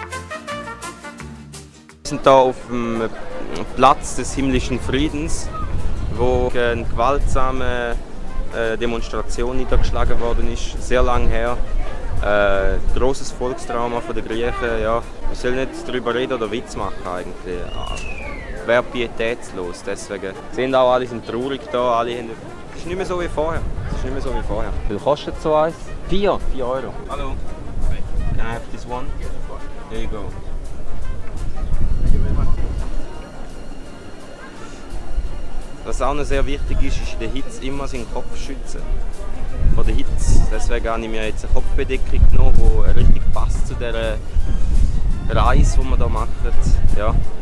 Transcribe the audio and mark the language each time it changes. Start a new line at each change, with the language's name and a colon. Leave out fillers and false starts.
German: Wir sind hier auf dem Platz des himmlischen Friedens, wo eine gewaltsame Demonstration niedergeschlagen worden ist, sehr lange her. Grosses Volkstrauma von den Griechen. Ja, wir sollen nicht darüber reden oder Witz machen eigentlich. Wäre pietätslos, deswegen. Sie sehen auch, alle sind traurig da, alle haben... Es ist nicht mehr so wie vorher. Wie viel kostet so eins? 4 Euro.
English: Hallo. Can I have this one? There you go.
German: Was auch noch sehr wichtig ist in der Hitze immer seinen Kopf schützen. Vor der Hitze. Deswegen habe ich mir jetzt eine Kopfbedeckung genommen, die richtig passt zu dieser Reise, die wir hier machen. Ja.